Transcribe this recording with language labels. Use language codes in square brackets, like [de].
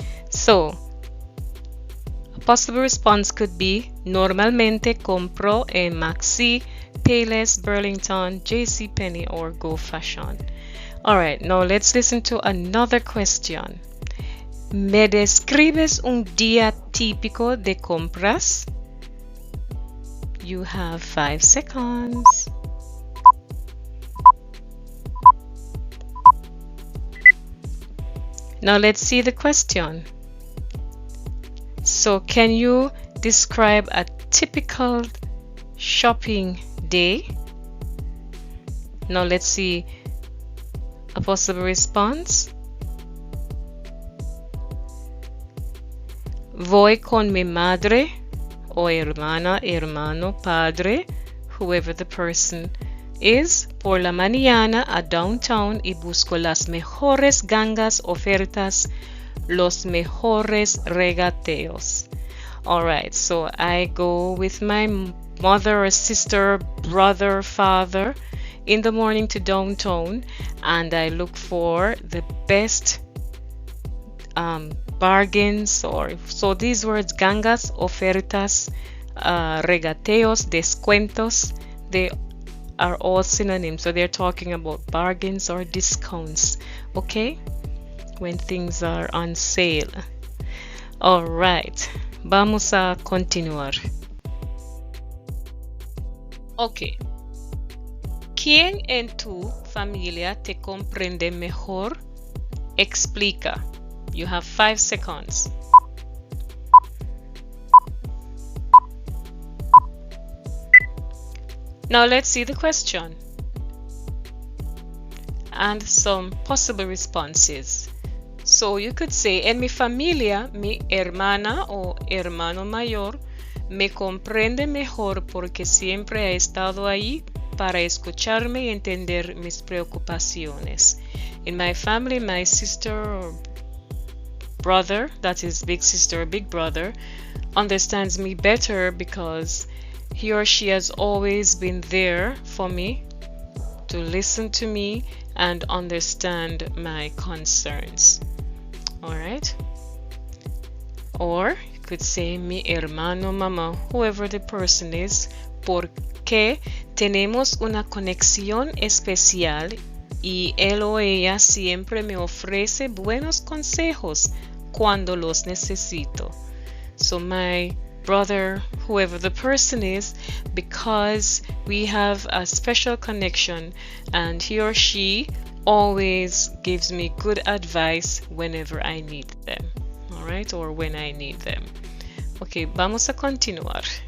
[en] So, a possible response could be [es] normalmente compro en [en] Maxi, Payless, Burlington, JCPenney, or Go Fashion. Alright, now let's listen to another question. [es] ¿Me describes un día típico de compras? [en] You have 5 seconds. Now let's see the question. So can you describe a typical shopping day? Now let's see a possible response. [es] Voy con mi madre o hermana, hermano, padre, [en] whoever the person is, [es] por la mañana a downtown y busco las mejores gangas, ofertas, los mejores regateos. [en] Alright, so I go with my mother or sister, brother, father in the morning to downtown and I look for the best bargains, or so these words, gangas, ofertas, regateos, descuentos, they are all synonyms, so they're talking about bargains or discounts, okay, when things are on sale. All right, [es] vamos a continuar. Okay, ¿quién en tu familia te comprende mejor? Explica. [en] You have 5 seconds. Now let's see the question and some possible responses. So you could say, [es] en mi familia, mi hermana o hermano mayor me comprende mejor porque siempre ha estado ahí para escucharme y entender mis preocupaciones. [en] In my family, my sister or brother, that is big sister or big brother, understands me better because he or she has always been there for me to listen to me and understand my concerns. Alright? Or you could say [es] mi hermano, mamá, [en] whoever the person is, [es] porque tenemos una conexión especial y él o ella siempre me ofrece buenos consejos cuando los necesito. [en] So my brother, whoever the person is, because we have a special connection and he or she always gives me good advice whenever I need them. Alright, or when I need them. Okay, [es] vamos a continuar.